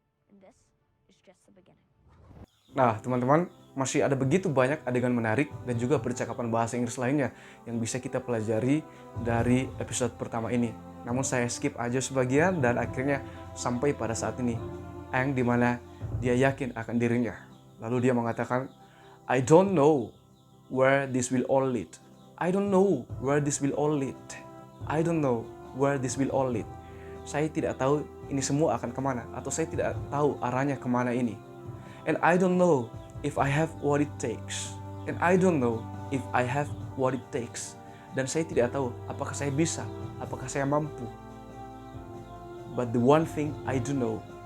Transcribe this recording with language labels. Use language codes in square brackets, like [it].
[en] And this is just the beginning. [id] Nah, teman-teman, masih ada begitu banyak adegan menarik dan juga percakapan bahasa Inggris lainnya yang bisa kita pelajari dari episode pertama ini. Namun saya skip aja sebagian dan akhirnya sampai pada saat ini. Aang di mana dia yakin akan dirinya. Lalu dia mengatakan, [en] I don't know where this will all lead. I don't know where this will all lead. I don't know where this will all lead. [id] Saya tidak tahu ini semua akan kemana. Atau saya tidak tahu arahnya kemana ini. [en] And I don't know if I have what it takes. And I don't know if I have what it takes. [id] Dan saya tidak tahu apakah saya bisa, apakah saya mampu. [en] But the one thing I do know.